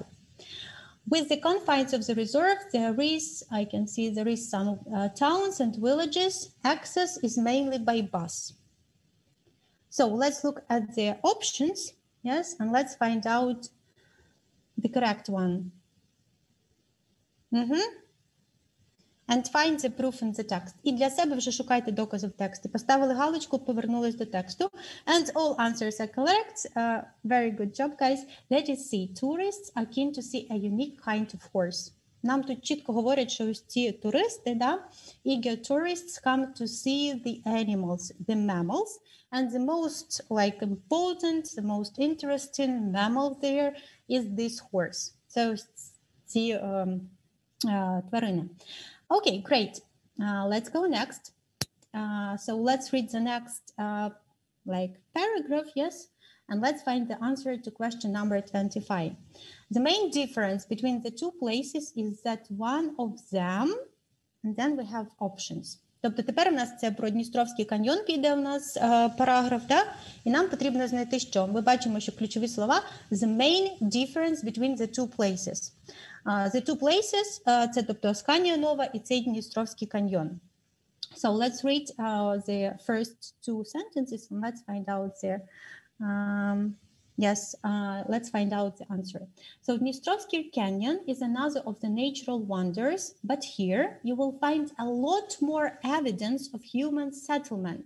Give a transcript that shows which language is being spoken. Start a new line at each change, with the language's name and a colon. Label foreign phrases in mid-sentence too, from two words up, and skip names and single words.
English: With the confines of the reserve, I can see there is some towns and villages. Access is mainly by bus. So let's look at the options, yes, and let's find out the correct one. And find the proof in the text.
Ukrainian: І для себе вже шукайте докази в тексті. Поставили галочку, повернулись до тексту.
English: And all answers are correct. Very good job, guys. Let us see. Tourists are keen to see a unique kind of horse.
Ukrainian: Нам тут чітко говорять, що ось ці туристи, да,
English: eager tourists come to see the animals, the mammals. And the most like important, the most interesting mammal there is this horse.
Ukrainian: So ці тварини.
English: Okay, great. Let's go next. So let's read the next paragraph, yes? And let's find the answer to question number 25. The main difference between the 2 places is that one of them, and then we have options.
Ukrainian: Тобто тепер у нас це про Дністровський каньйон піде у нас параграф, да? І нам потрібно знайти що? Ми бачимо, що ключові слова
English: the main difference between the 2 places. The 2 places –
Ukrainian: це тобто Асканія Нова і цей Дністровський каньйон.
English: So let's read the first 2 sentences and let's find out there. Let's find out the answer. So Dnistrovsky Canyon is another of the natural wonders, but here you will find a lot more evidence of human settlement.